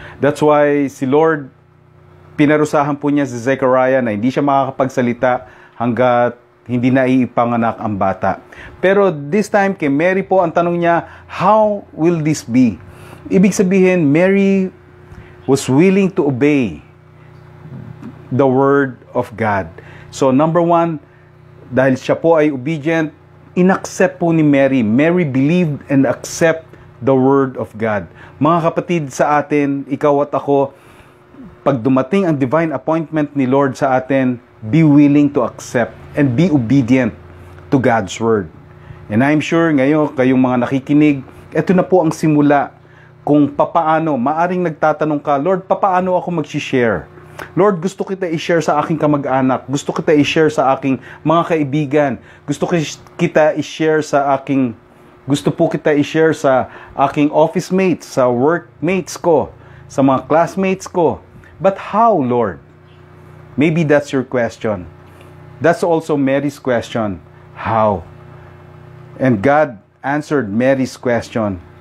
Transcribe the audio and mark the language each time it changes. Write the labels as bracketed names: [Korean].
[English] That's why [Filipino] si Lord, pinarusahan po niya si Zechariah na hindi siya makakapagsalita hanggat hindi na iipanganak ang bata. Pero this time, kay Mary po, ang tanong niya, [English] how will this be? [Filipino] Ibig sabihin, [English] Mary was willing to obey the word of God. [Filipino] So number one, dahil siya po ay obedient, inaccept po ni Mary. [English] Mary believed and accept the word of God. [Filipino] Mga kapatid, sa atin, [English] ikaw at ako, pag dumating ang divine appointment ni Lord sa atin, be willing to accept and be obedient to God's word. And I'm sure [Filipino] ngayon, kayong mga nakikinig, ito na po ang simula kung papaano, maaring nagtatanong ka, Lord, papaano ako mag-share? Lord, gusto kita i-share sa aking kamag-anak, gusto kita i-share sa aking mga kaibigan, gusto kita i-share sa aking Gusto po kita i-share sa aking office mates, sa workmates ko, sa mga classmates ko. [English] But how, Lord? Maybe that's your question. That's also Mary's question. How? And God answered Mary's question.